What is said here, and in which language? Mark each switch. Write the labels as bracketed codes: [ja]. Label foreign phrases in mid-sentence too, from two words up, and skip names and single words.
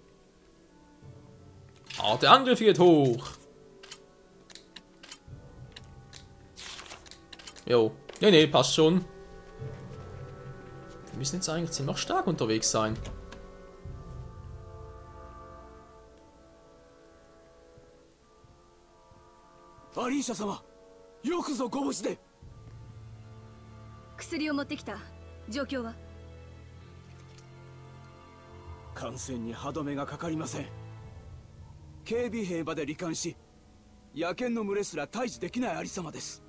[de] Ah, der Angriff geht hoch. Jo. Nee, passt schon. Wir müssen jetzt eigentlich ziemlich stark unterwegs sein. [ja] Alicia-sama, よくぞご無事で。薬を持ってきた。状況は？感染に歯止めがかかりません。警備兵まで罹患し、野犬の群れすら退治できないありさまです。